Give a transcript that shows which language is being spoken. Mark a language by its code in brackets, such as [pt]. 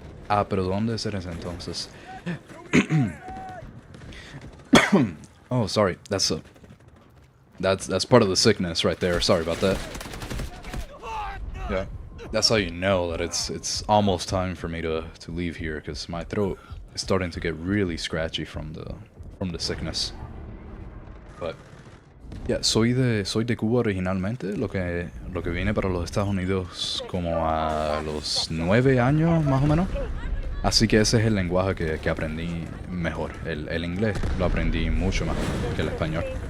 [es] Ah, pero ¿dónde es ese entonces? [en] Oh, sorry. That's part of the sickness right there. Sorry about that. Yeah, that's how you know that it's almost time for me to leave here, because my throat is starting to get really scratchy from the sickness. But yeah, [es] soy de Cuba originalmente. Lo que vine para los Estados Unidos como a los 9 años más o menos. Así que ese es el lenguaje que aprendí mejor. El inglés lo aprendí mucho más que el español.